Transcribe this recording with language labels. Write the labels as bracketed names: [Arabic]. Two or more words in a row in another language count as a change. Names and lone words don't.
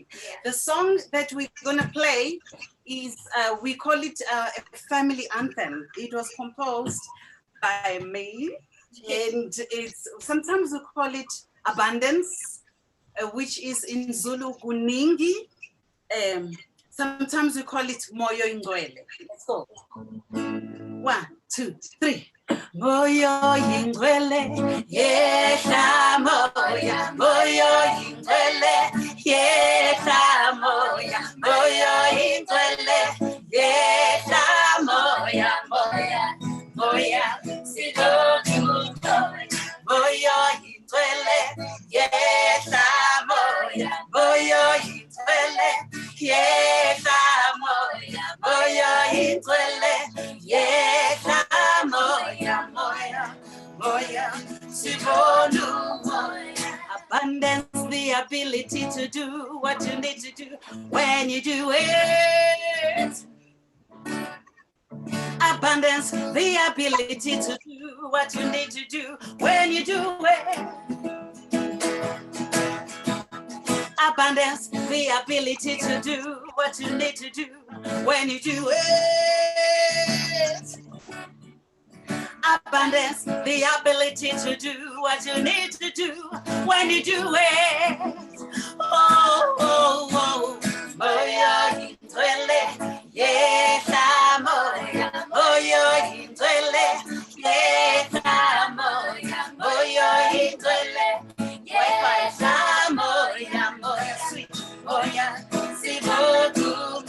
[English] The song that we're gonna play is, we call it a family anthem. It was composed by me, and it's sometimes we call it abundance, which is in Zulu kuningi. Sometimes we call it [Zulu] moyo ingcwele. [English] Let's go. 1, 2, 3. [Zulu] Moyo ingcwele, yehla moya, moyo ingcwele, yehla moya, moyo ingcwele, yehla moya, moya, moya, siloku moyo ingcwele, yehla moya, moyo ingcwele, yehla moya, moyo ingcwele, yehla moya, moya, moya, sibonu moya. [English] Abundance, the ability to do what you need to do when you do it. Abundance, the ability to do what you need to do when you do it. Abundance, the ability to do what you need to do when you do it. Abundance, the ability to do what you need to do when you do it. [Zulu] Oh, oh, oh, moyo ingcwele, yehla moya, moyo ingcwele, yehla moya, moyo ingcwele, yehla moya, moya, sweet moya, sibodu.